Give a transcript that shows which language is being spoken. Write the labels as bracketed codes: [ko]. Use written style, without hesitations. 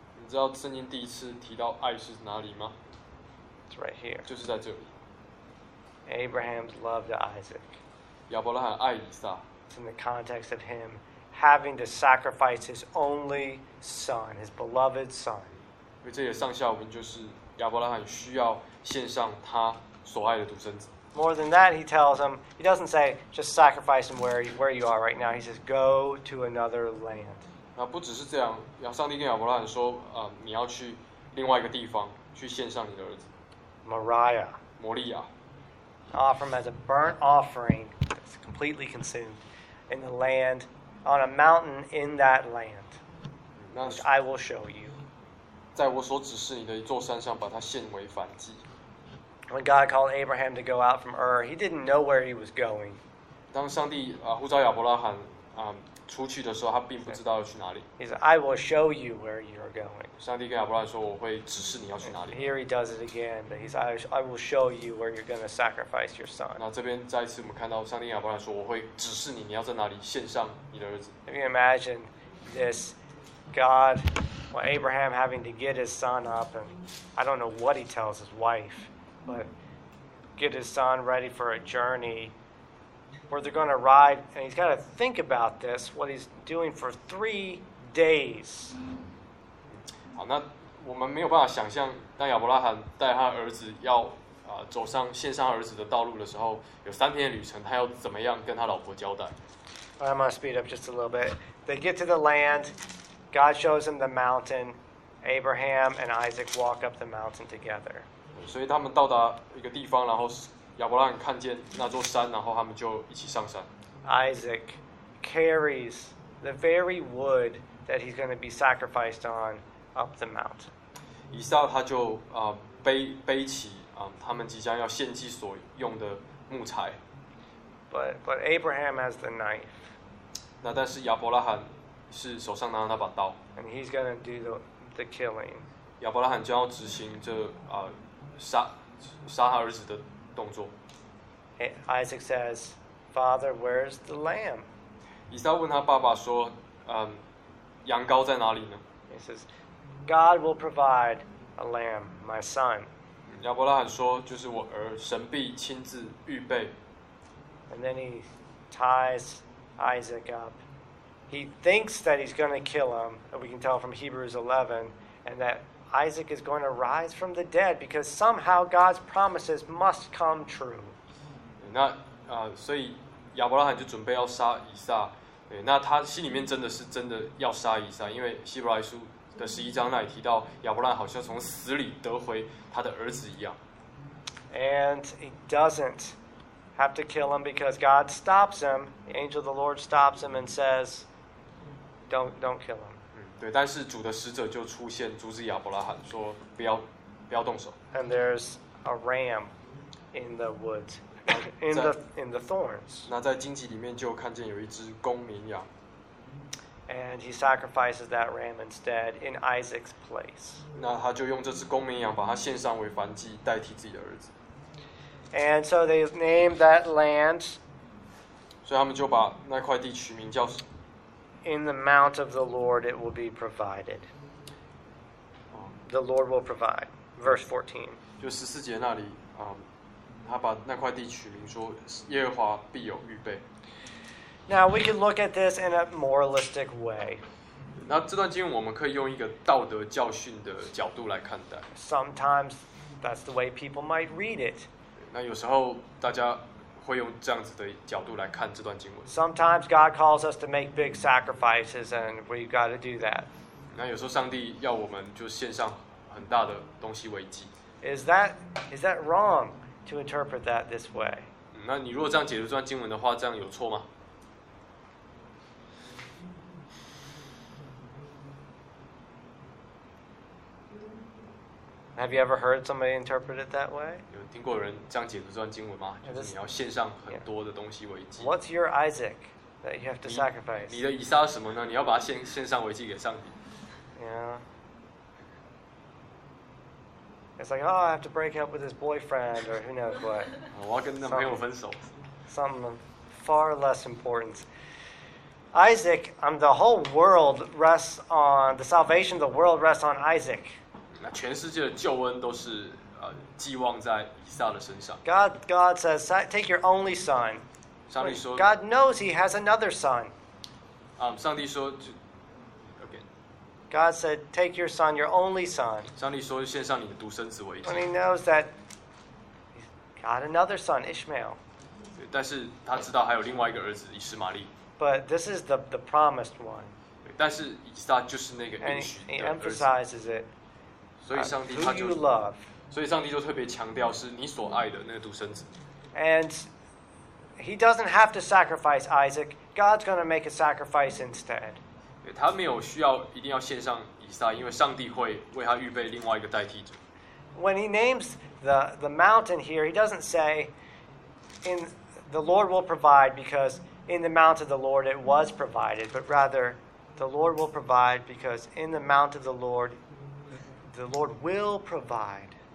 [zh] 你知道圣经第一次提到爱是哪里吗？ [en] It's right here. [zh] 就是在这里。 [en] Abraham's love to Isaac. [zh] 亚伯拉罕爱以撒。 [en] It's in the context of him having to sacrifice his only son, his beloved son. [zh] 因为这也上下文就是亚伯拉罕需要献上他所爱的独生子。 [en] More than that, he tells him, he doesn't say just sacrifice him where you are right now. He says go to another land. [zh] 那不只是这样，上帝跟亚伯拉罕说，你要去另外一个地方去献上你的儿子。 [en] Moriah. [zh] 摩利亚。 [en] Offer him as a burnt offering that's completely consumed in the land, on a mountain in that land, which I will show you. [zh] 在我所指示你的一座山上把它献为燔祭。 [en] When God called Abraham to go out from Ur, he didn't know where he was going. [zh] 当上帝呼召亚伯拉罕出去的时候，他并不知道要去哪里。 [en] He said, I will show you where you are going. [zh] 上帝跟亚伯拉罕说，我会指示你要去哪里。 [en] Here he does it again, but he said, I will show you where you're going to sacrifice your son. [zh] 那这边再一次我们看到上帝跟亚伯拉罕说，我会指示你，你要在哪里献上你的儿子。 [en] Can you imagine this God, well, Abraham having to get his son up, and I don't know what he tells his wife, but get his son ready for a journey. Where they're going to ride, and he's got to think about this, what he's doing for 3 days. [zh] 好，那我们没有办法想象，当亚伯拉罕带他儿子要走上献上儿子的道路的时候，有三天的旅程，他要怎么样跟他老婆交代 [en] ？I'm going to speed up just a little bit. They get to the land. God shows him the mountain. Abraham and Isaac walk up the mountain together. [zh] 所以他们到达一个地方，然后亚伯拉罕看见那座山，然后他们就一起上山。 [en] Isaac carries the very wood that he's going to be sacrificed on up the mountain. [zh] 以撒他就背起他们即将要献祭所用的木材。 [en] But Abraham has the knife. [zh] 那但是亚伯拉罕是手上拿着那把刀。 [en] And he's going to do the killing. [zh] 亚伯拉罕将要执行这杀他儿子的动作。 [en] Isaac says, "Father, where's the lamb?" [zh] 以撒问他爸爸说，羊羔在哪里呢？ [en] He says, "God will provide a lamb, my son." [zh] 亚伯拉罕说，就是我儿，神必亲自预备。 [en] And then he ties Isaac up. He thinks that he's going to kill him. We can tell from Hebrews 11, and that Isaac is going to rise from the dead because somehow God's promises must come true. [zh] 那所以亚伯拉罕就准备要杀以撒。那他心里面真的是真的要杀以撒，因为希伯来书的十一章那里提到亚伯拉罕好像从死里得回他的儿子一样。 [en] And he doesn't have to kill him because God stops him. The angel of the Lord stops him and says, "Don't kill him." [zh] 对，但是主的使者就出现阻止亚伯拉罕说不要动手。 [en] And there's a ram in the woods. In the thorns. [zh] 那在荆棘里面就看见有一只公绵羊。 [en] And he sacrifices that ram instead in Isaac's place. [zh] 那他就用这只公绵羊把它献上为燔祭，代替自己的儿子。 [en] And so they named that land. [zh] 所以他们就把那块地取名叫。 [en] In the mount of the Lord, it will be provided. The Lord will provide. Verse 14. [zh] 就十四节那里啊。他把那块地取名说耶和华必有预备。 [en] Now we can look at this in a moralistic way. [zh] 那这段经文我们可以用一个道德教训的角度来看待。 [en] Sometimes that's the way people might read it. [zh] 那有时候大家会用这样子的角度来看这段经文。 [en] Sometimes God calls us to make big sacrifices and we've got to do that. [zh] 那有时候上帝要我们就献上很大的东西为祭。 [en] Is that wrong? To interpret that this way. [zh] 那你如果这样解读这段经文的话，这样有错吗？ [en] Have you ever heard somebody interpret it that way? [zh] 有听过人这样解读这段经文吗？就是你要献上很多的东西为祭。 [en] What's your Isaac that you have to sacrifice? [zh] 你的以撒是什么呢？你要把它献上为祭给上帝。 [en] It's like, oh, I have to break up with his boyfriend, or who knows what. [zh] 我要跟男朋友分手。 [en] Something far less important. Isaac, the whole world rests on, the salvation of the world rests on Isaac. [zh] 那全世界的救恩都是寄望在以撒的身上。 [en] God says, take your only son. [zh] 上帝说。 [en] God knows he has another son. [zh] 上帝说。 [en] God said, "Take your son, your only son." [zh] 上帝说献上你的独生子为祭。 [en] And he knows that he's got another son, Ishmael. [zh] 但是他知道还有另外一个儿子以实玛利。 [en] But this is the promised one. [zh] 但是以撒就是那个应许的儿子。 [en] And he emphasizes it. [zh] 所以上帝他就。 [en] Who you love. [zh] 所以上帝就特别强调是你所爱的那个独生子。 [en] And he doesn't have to sacrifice Isaac. God's going to make a sacrifice instead. [zh] 他没有需要一定要献上以撒，因为上帝会为他预备另外一个代替者。 [en] When he names the mountain here, he doesn't say, "In the Lord will provide," because in the mount of the Lord it was provided, but rather, "The Lord will provide," because in the mount of the Lord will provide.